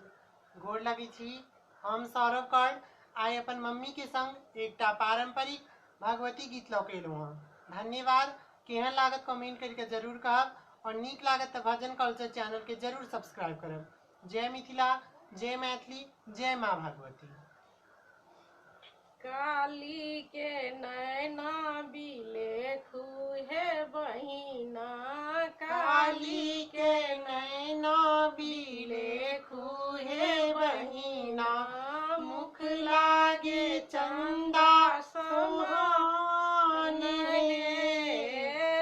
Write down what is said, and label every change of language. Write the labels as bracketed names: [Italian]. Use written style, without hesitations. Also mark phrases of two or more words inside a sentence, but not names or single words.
[Maithili] गोर लगी छी। हम सौरभ कर्ण आइ अपन मम्मी के संग एकटा पारंपरिक भगवती गीत लऽ के एलहुँ हँ। धन्यवाद। केहन लागत कमेंट करके जरूर कहब और नीक लागत तो भजन कल्चर चैनल के जरूर सब्सक्राइब करब। जय मिथिला, जय मैथिली, जय माँ भगवती। काली के नैना बिलेखु हे बहिना, काली के नैना बिलेखु हे बहिना, मुख लागे चंदा समान हे,